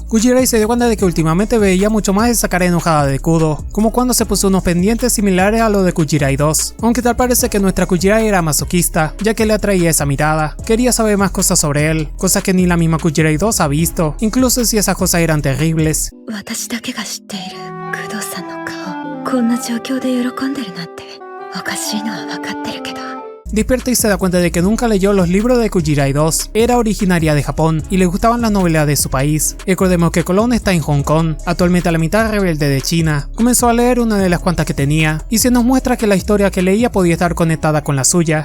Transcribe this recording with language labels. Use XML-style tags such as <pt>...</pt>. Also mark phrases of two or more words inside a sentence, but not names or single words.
<es>Kujirai se dio cuenta de que últimamente veía mucho más esa cara enojada de Kudo, como cuando se puso unos pendientes similares a lo de Kujirai 2, aunque tal parece que nuestra Kujirai era masoquista, ya que le atraía esa mirada. Quería saber más cosas sobre él, cosas que ni la misma Kujirai 2 ha visto, incluso si esas cosas eran terribles.</es> <ja>私だけが知っている工藤さんの顔、こんな状況で喜んでるなんておかしいのは分かってるけど。</ja> <es>Despierta y se da cuenta de que nunca leyó los libros de Kujirai 2. Era originaria de Japón y le gustaban las novelas de su país. Recordemos que Colón está en Hong Kong, actualmente a la mitad rebelde de China. Comenzó a leer una de las cuantas que tenía y se nos muestra que la historia que leía podía estar conectada con la suya.</es>